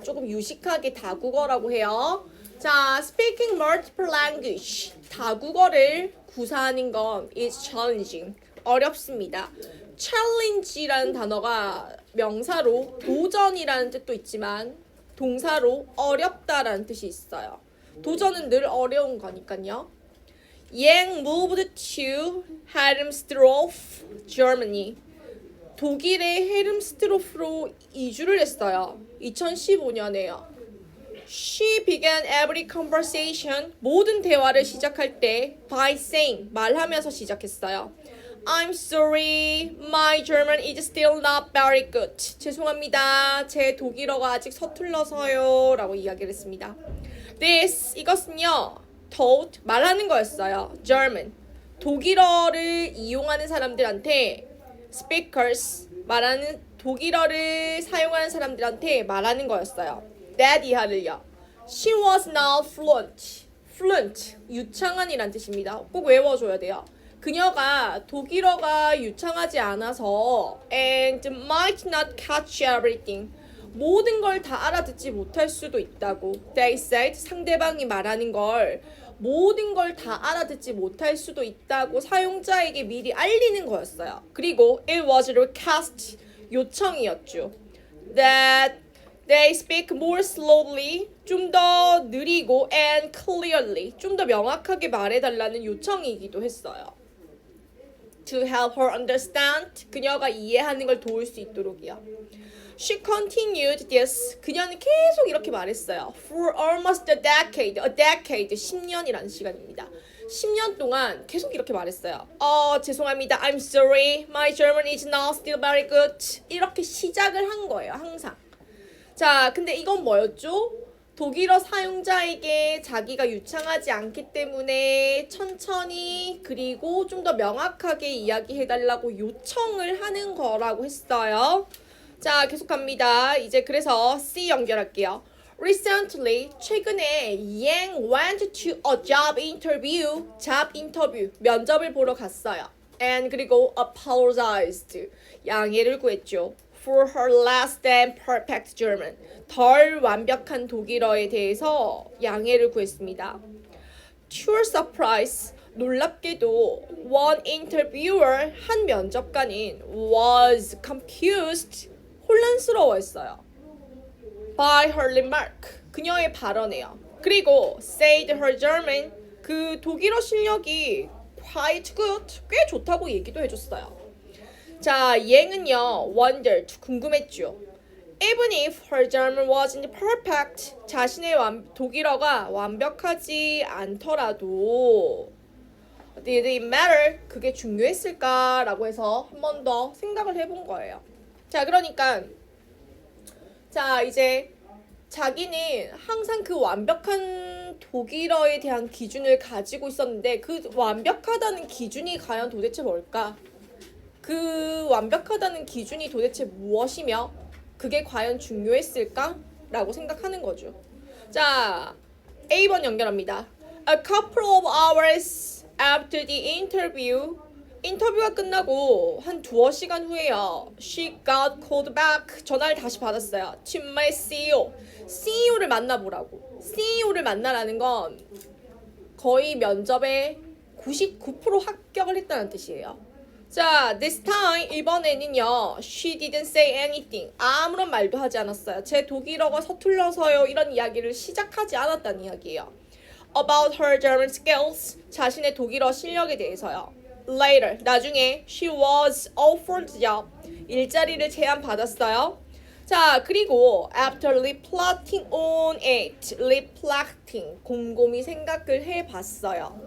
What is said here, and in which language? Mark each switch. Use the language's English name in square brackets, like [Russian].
[Korean] 조금 유식하게 다국어라고 해요. 자, [English] speaking multiple language, [Korean] 다국어를 구사하는 건 [English] is challenging, [Korean] 어렵습니다. challenge라는 단어가 명사로 도전이라는 뜻도 있지만 동사로 어렵다라는 뜻이 있어요. 도전은 늘 어려운 거니까요. [English] Yang moved to Helmsdorf, Germany. [Korean] 독일의 헤름스트로프로 이주를 했어요. 2015년에요. She began every conversation, 모든 대화를 시작할 때 by saying, 말하면서 시작했어요. [English] I'm sorry, my German is still not very good. [Korean] 죄송합니다. 제 독일어가 아직 서툴러서요. 라고 이야기를 했습니다. This, 이것은요. taught, 말하는 거였어요. German, 독일어를 이용하는 사람들한테 [English] speakers, [Korean] 말하는 독일어를 사용하는 사람들한테 말하는 거였어요. that 이하를요. [English] She was now fluent, fluent, [Korean] 유창한이란 뜻입니다. 꼭 외워줘야 돼요. 그녀가 독일어가 유창하지 않아서 [English] and might not catch everything, [Korean] 모든 걸 다 알아듣지 못할 수도 있다고. [English] They said, [Korean] 상대방이 말하는 걸 모든 걸 다 알아듣지 못할 수도 있다고 사용자에게 미리 알리는 거였어요. 그리고 [English] it was a request, [Korean] 요청이었죠. [English] That they speak more slowly, [Korean] 좀 더 느리고 [English] and clearly, [Korean] 좀 더 명확하게 말해달라는 요청이기도 했어요. [English] To help her understand, [Korean] 그녀가 이해하는 걸 도울 수 있도록이요. [English] She continued this. [Korean] 그녀는 계속 이렇게 말했어요. [English] For almost a decade. A decade. [Korean] 10년이라는 시간입니다. 10년 동안 계속 이렇게 말했어요. 죄송합니다. [English] I'm sorry. My German is not still very good. [Korean] 이렇게 시작을 한 거예요. 항상. 자, 근데 이건 뭐였죠? 독일어 사용자에게 자기가 유창하지 않기 때문에 천천히 그리고 좀 더 명확하게 이야기해달라고 요청을 하는 거라고 했어요. 자, 계속합니다. 이제 그래서 C 연결할게요. [English] Recently, [Korean] 최근에 [English] Yang went to a job interview, [Korean] 면접을 보러 갔어요. And 그리고 apologized, 양해를 구했죠. [English] For her less than perfect German, [Korean] 덜 완벽한 독일어에 대해서 양해를 구했습니다. [English] To her surprise, [Korean] 놀랍게도 [English] one interviewer, [Korean] 한 면접관인 [English] was confused, [Korean] 혼란스러워했어요. [English] By her remark, [Korean] 그녀의 발언에요. 그리고 [English] said her German, [Korean] 그 독일어 실력이 [English] quite good, [Korean] 꽤 좋다고 얘기도 해줬어요. 자, Yang은요, wondered, 궁금했죠. [English] Even if her German wasn't perfect, [Korean] 자신의 독일어가 완벽하지 않더라도 [English] did it matter? [Korean] 그게 중요했을까라고 해서 한 번 더 생각을 해본 거예요. 자, 그러니까 자, 이제 자기는 항상 그 완벽한 독일어에 대한 기준을 가지고 있었는데 그 완벽하다는 기준이 과연 도대체 뭘까? 그 완벽하다는 기준이 도대체 무엇이며 그게 과연 중요했을까? 라고 생각하는 거죠. 자, A번 연결합니다. [English] A couple of hours after the interview, [Korean] 인터뷰가 끝나고 한 두어 시간 후에요. [English] She got called back. [Korean] 전화를 다시 받았어요. [English] To my CEO. [Korean] CEO를 만나보라고. CEO를 만나라는 건 거의 면접에 99% 합격을 했다는 뜻이에요. 자, [English] this time, [Korean] 이번에는요. [English] She didn't say anything. [Korean] 아무런 말도 하지 않았어요. 제 독일어가 서툴러서요. 이런 이야기를 시작하지 않았다는 이야기예요. [English] About her German skills. [Korean] 자신의 독일어 실력에 대해서요. [English] Later, [Korean] 나중에 [English] she was offered job. [Korean] 일자리를 제안받았어요. 자, 그리고 [English] after reflecting on it, [Korean] reflecting, 곰곰이 생각을 해봤어요.